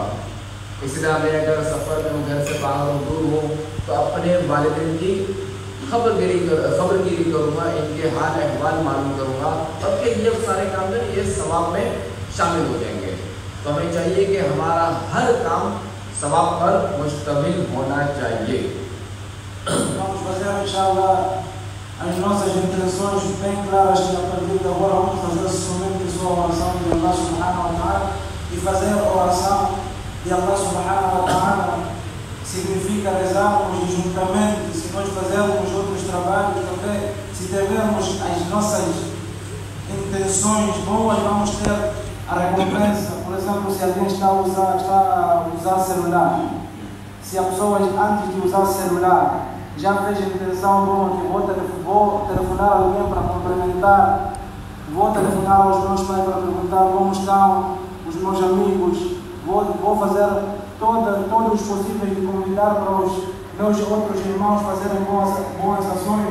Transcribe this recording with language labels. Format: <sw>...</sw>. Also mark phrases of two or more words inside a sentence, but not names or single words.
<hi>इसी तरह मैं अगर सफ़र में हूँ, घर से बाहर हूँ, दूर हूँ, तो अपने वालिदैन की खबरगिरी करूँगा, इनके हाल अहवाल मालूम करूँगा, तब के ये सारे काम जो ये सवाब में शामिल हो जाएंगे। तो हमें चाहिए कि हमारा हर काम सवाब पर मुश्तमिल होना चाहिए।</hi> <pt>Vamos fazer, inshallah, as nossas intenções bem claras, que a partir de agora vamos fazer somente só a oração de</pt> <ar>الله سبحانه وتعالى,</ar> <pt>e fazer a oração de</pt> <ar>الله سبحانه وتعالى</ar> <pt>significa rezarmos juntamente. Se nós fazermos outros trabalhos também, se tivermos as nossas intenções boas, vamos ter a recompensa. Por exemplo, se alguém está a usar celular, se a pessoa antes de usar celular já fez a intenção bom, que vou telefonar alguém para cumprimentar, vou telefonar aos meus pais para perguntar como estão os meus amigos, vou fazer todos os possíveis de convidar para os meus outros irmãos fazerem boas ações.</pt>